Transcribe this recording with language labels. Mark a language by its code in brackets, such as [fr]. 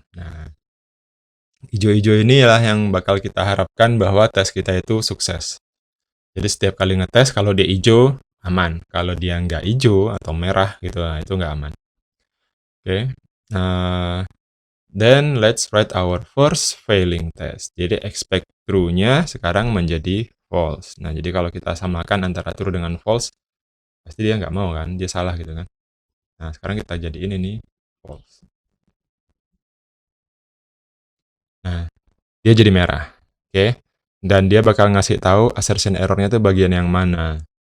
[id] Nah, hijau-hijau inilah yang bakal kita harapkan bahwa tes kita itu sukses. Jadi setiap kali ngetes kalau dia hijau aman, kalau dia nggak hijau atau merah gitu, nah itu nggak aman. [en] Oke, then let's write our first failing test. [id] Jadi expect true-nya sekarang menjadi false. Nah, jadi kalau kita samakan antara true dengan false, pasti dia nggak mau kan, dia salah gitu kan. Nah, sekarang kita jadiin ini false. Nah, dia jadi merah. Oke, dan dia bakal ngasih tahu assertion error-nya itu bagian yang mana.